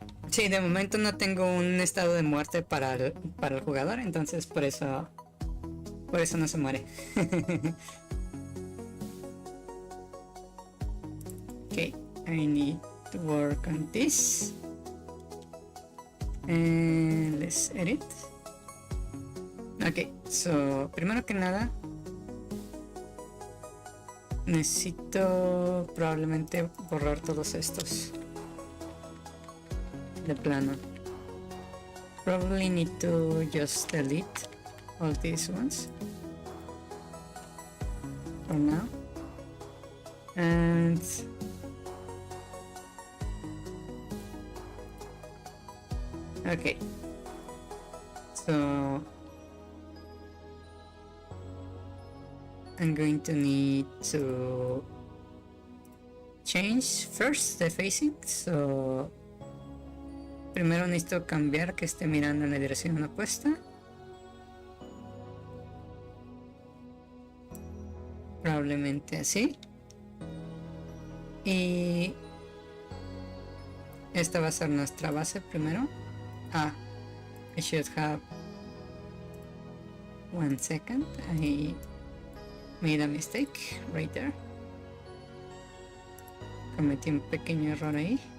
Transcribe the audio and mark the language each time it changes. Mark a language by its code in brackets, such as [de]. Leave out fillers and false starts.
[es] Sí, de momento no tengo un estado de muerte para el jugador, entonces por eso no se muere. [en] Okay, I need to work on this. And let's edit. [es] Ok, so primero que nada necesito probablemente borrar todos estos de plano. [en] Probably need to just delete all these ones for now. And okay, so I'm going to need to change first the facing. [es] So primero necesito cambiar que esté mirando en la dirección opuesta. Probablemente así. Y esta va a ser nuestra base primero. [en] I should have 1 second. I made a mistake right there. [es] Cometí un pequeño error ahí.